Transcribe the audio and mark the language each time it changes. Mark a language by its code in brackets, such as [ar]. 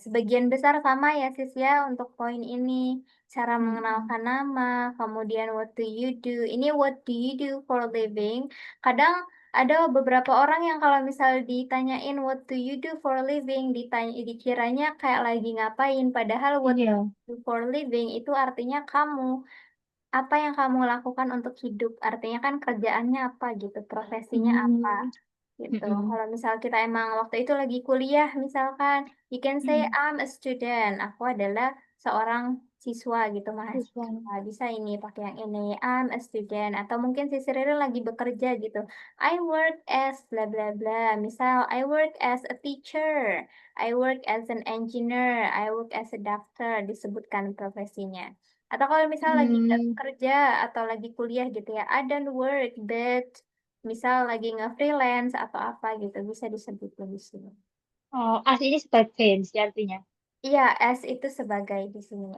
[id] Sebagian besar sama ya, Sis ya, untuk poin ini. Cara Mm-mm. mengenalkan nama, kemudian [en] what do you do. [id] Ini [en] what do you do for a living. [id] Kadang ada beberapa orang yang kalau misal ditanyain [en] what do you do for a living, [id] dikiranya kayak lagi ngapain. Padahal what Iya. [en] do you do for a living [id] itu artinya kamu. Apa yang kamu lakukan untuk hidup? Artinya kan kerjaannya apa gitu, profesinya apa Mm, gitu. mm-mm. Kalau misal kita emang waktu itu lagi kuliah, misalkan, [en] you can say Mm. I'm a student. [id] Aku adalah seorang siswa gitu, [en] This one. [id] mahasiswa. Bisa ini pakai yang ini, [en] I'm a student. [id] Atau mungkin si Rere lagi bekerja gitu. [en] I work as bla bla bla. [id] Misal, [en] I work as a teacher. I work as an engineer. I work as a doctor. [id] Disebutkan profesinya. Atau kalau misal lagi nggak Mm. kerja atau lagi kuliah gitu ya, [en] I don't work, but [id] misal lagi nge-freelance atau apa gitu, bisa disebut di sini. Oh, as ini sebagai sih artinya. Iya, as itu sebagai di sini.